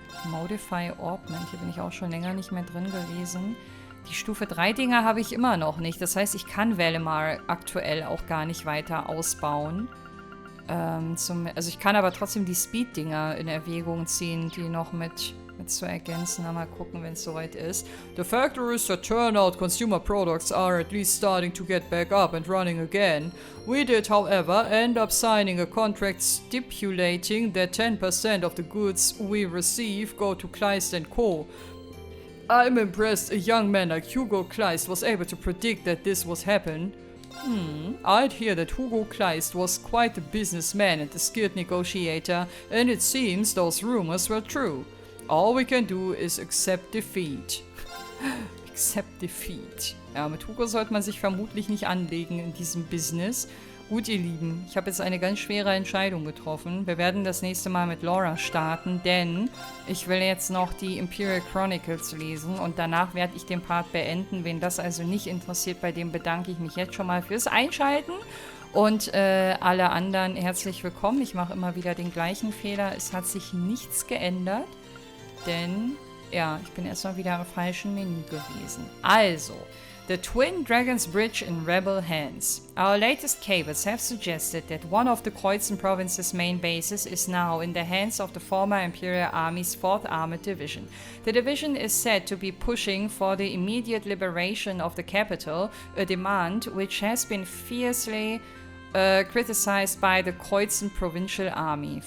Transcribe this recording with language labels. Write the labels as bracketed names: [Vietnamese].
[German] Modify Orbment, hier bin ich auch schon länger nicht mehr drin gewesen. Die Stufe 3 Dinger habe ich immer noch nicht. Das heißt, ich kann Valimar aktuell auch gar nicht weiter ausbauen. Also ich kann aber trotzdem die Speed-Dinger in Erwägung ziehen, die noch mit zu ergänzen. Mal gucken, wenn es soweit ist. [English] The factories that turn out consumer products are at least starting to get back up and running again. We did, however, end up signing a contract stipulating that 10% of the goods we receive go to Kleist & Co. I'm impressed a young man like Hugo Kleist was able to predict that this would happen. I'd hear that Hugo Kleist was quite a businessman and a skilled negotiator, and it seems those rumors were true. All we can do is accept defeat. Accept defeat. [German] Ja, mit Hugo sollte man sich vermutlich nicht anlegen in diesem Business. Gut, ihr Lieben, ich habe jetzt eine ganz schwere Entscheidung getroffen. Wir werden das nächste Mal mit Laura starten, denn ich will jetzt noch die Imperial Chronicles lesen und danach werde ich den Part beenden. Wen das also nicht interessiert, bei dem bedanke ich mich jetzt schon mal fürs Einschalten. Und alle anderen herzlich willkommen. Ich mache immer wieder den gleichen Fehler. Es hat sich nichts geändert, denn ja, ich bin erstmal wieder im falschen Menü gewesen. [English] Also, the Twin Dragons Bridge in rebel hands. Our latest cables have suggested that one of the Kreuzen province's main bases is now in the hands of the former Imperial Army's 4th Armored Division. The division is said to be pushing for the immediate liberation of the capital, a demand which has been fiercely criticized by the Kreuzen Provincial Army.